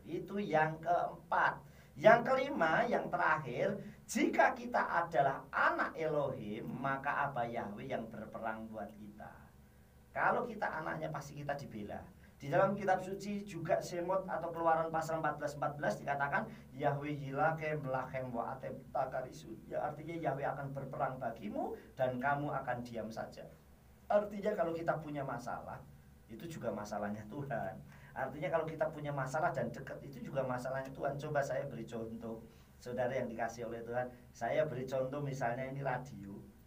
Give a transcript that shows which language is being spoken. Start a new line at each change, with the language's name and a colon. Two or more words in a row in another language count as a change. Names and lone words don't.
Indonesian: Itu yang keempat. Yang kelima, yang terakhir, jika kita adalah anak Elohim, maka Abah Yahweh yang berperang buat kita. Kalau kita anaknya pasti kita dibela. Di dalam kitab suci juga Semot atau Keluaran pasal 14:14 dikatakan
Hebrew: יהוה ילחם לכם ואתם תחרישון.
Indonesian: Ya artinya Yahweh akan berperang bagimu dan kamu akan diam saja. Artinya kalau kita punya masalah, itu juga masalahnya Tuhan. Artinya kalau kita punya masalah dan dekat, itu juga masalahnya Tuhan. Coba saya beri contoh, saudara yang dikasih oleh Tuhan. Saya beri contoh misalnya ini radio.